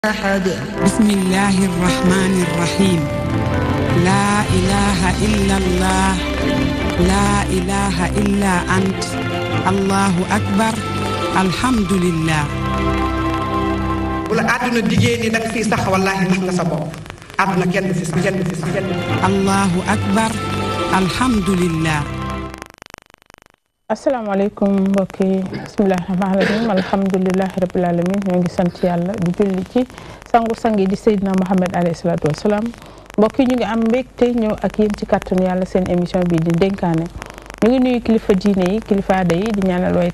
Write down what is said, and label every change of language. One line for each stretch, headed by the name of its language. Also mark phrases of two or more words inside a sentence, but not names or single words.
Arabic: أحد. بسم الله الرحمن الرحيم. لا إله إلا الله لا إله إلا أنت الله أكبر الحمد لله.
Wolof: wala àdduna diggée ni da nga fiy sax wallaahi nax nga sa bopp àdduna kenn du fi
Arabic: الله أكبر الحمد لله.
Wolof: asalaamaaleykum mbokk yi
Arabic: بسم الله الرحمن الرحيم الحمد لله رب العالمين
Wolof: ñoo ngi sant yàlla di julli ci sangu-sang yi di Seydina Mohamed
Arabic: عليه الصلاة والسلام
Wolof: mbokk yi ñu ngi am mbégte ñëw ak yéen ci kàttanu yàlla seen émission bi di dénkaane ñu ngi nuyu kilifa diine yi kilifa aada yi di ñaanal way